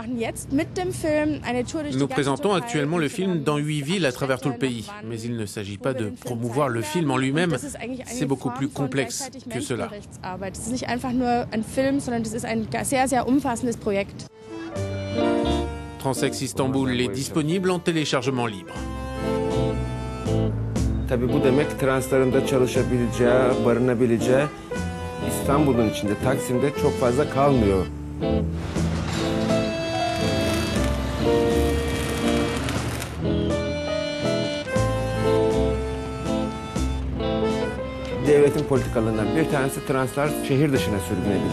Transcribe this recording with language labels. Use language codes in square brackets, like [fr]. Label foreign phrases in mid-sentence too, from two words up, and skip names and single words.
[fr] Nous présentons actuellement le film dans 8 villes à travers tout le pays, mais il ne s'agit pas de promouvoir le film en lui-même, c'est beaucoup plus complexe que cela. Transex Istanbul est disponible en téléchargement libre. [tr] Tabii bu demek transların da çalışabileceği, barınabileceği İstanbul'un içinde, Taksim'de çok fazla kalmıyor. Devletin politikalarından bir tanesi translar şehir dışına sürgünebiliyorlar.